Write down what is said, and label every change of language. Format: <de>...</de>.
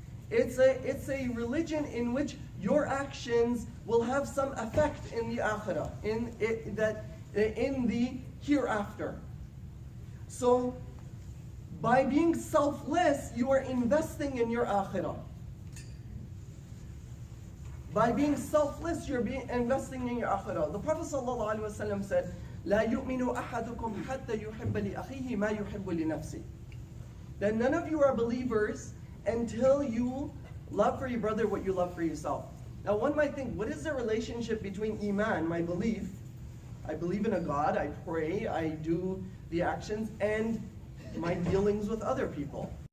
<en>It's a religion in which your actions will have some effect in the akhirah, in the hereafter. So, by being selfless, you are investing in your akhirah. By being selfless, you're investing in your akhirah. The Prophet ﷺ said,</en> <ar>لا يؤمن أحدكم حتى يحب لأخيه ما يحب لنفسه.</ar> <en>That none of you are believers until you love for your brother what you love for yourself. Now one might think, what is the relationship between Iman, my belief, I believe in a God, I pray, I do the actions, and my dealings with other people?</en>